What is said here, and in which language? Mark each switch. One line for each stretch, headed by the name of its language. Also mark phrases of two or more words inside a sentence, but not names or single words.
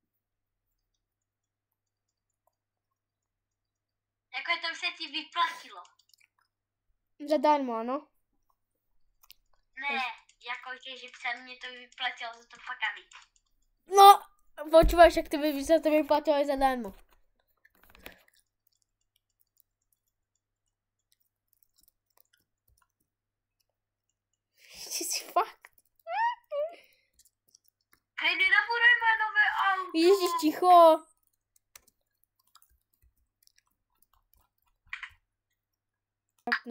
Czech: Jako to už se ti vyplatilo. Zadarmo, ano. Ne, jakože, že se mě to vyplatilo za to Pagani.
Slovak: No, počúvaš,
Czech: jak by se to vyplatilo i zadarmo. Ty si fakt.
Slovak: Hej, nenabudeme nové auto.
Czech: Ježiš, ticho. No.